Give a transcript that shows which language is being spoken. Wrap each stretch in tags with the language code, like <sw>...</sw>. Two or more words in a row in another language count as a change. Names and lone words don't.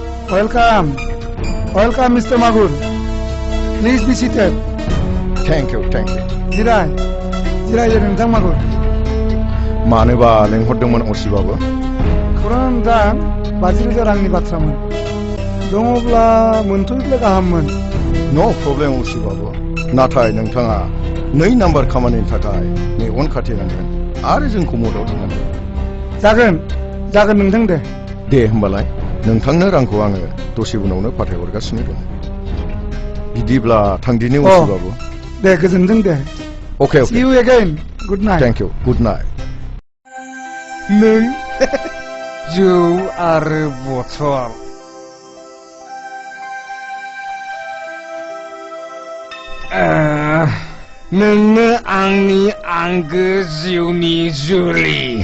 <en>Welcome, Mr. Magur. Please be seated. Thank you.</en> <brx>जिरायो नोंथां मागुर। मानोबा लेंहरदोंमोन असिबाबो? खौरां दा 50,000 रांनि बाथ्रामोन। दङब्ला मोनथ'योब्ला गाहाममोन।</brx> <en>no problem</en> <brx>असिबाबो। नाथाय नोंथाङा 2 नाम्बार खामानिनि थाखाय मेगन खाथेनांगोन आरो जोंखौ मदद होनांगोन। जागोन नोंथां दे। दे होमबालाय नोंथांनो रांखौ आङो दसे उनावनो फाथायहरगासिनो दं। बिदिब्ला थांदिनि असिबाबो। दे गोजोनथों दे।</brx> <en>Okay. See you again. Good night. Thank you. Good night.</en> <brx>नों जौ आरो बथल। नोंनो आंनि आंगो जिउनि जुलि।</brx>